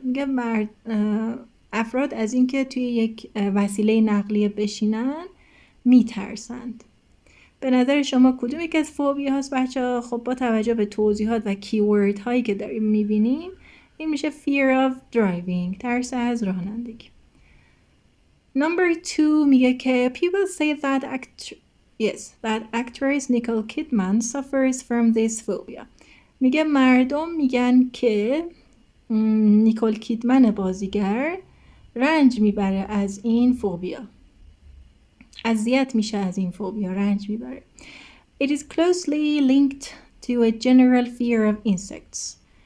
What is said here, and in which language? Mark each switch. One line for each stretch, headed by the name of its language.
Persian: میگه افراد از اینکه توی یک وسیله نقلیه بشینن میترسند. به نظر شما کدوم یک از فوبیا هست بچه؟ خب با توجه به توضیحات و کیورد هایی که داریم میبینیم این میشه
English: fear of driving
Persian: ترس از رانندگی.
English: Number 2
Persian: میگه که
English: people say that that actress Nicole Kidman suffers from this phobia.
Persian: میگه مردم میگن که نیکول کیدمن بازیگر رنج میبره از این فوبیا، اذیت میشه از این فوبیا، رنج میبره.
English: It is closely linked to a general fear of insects.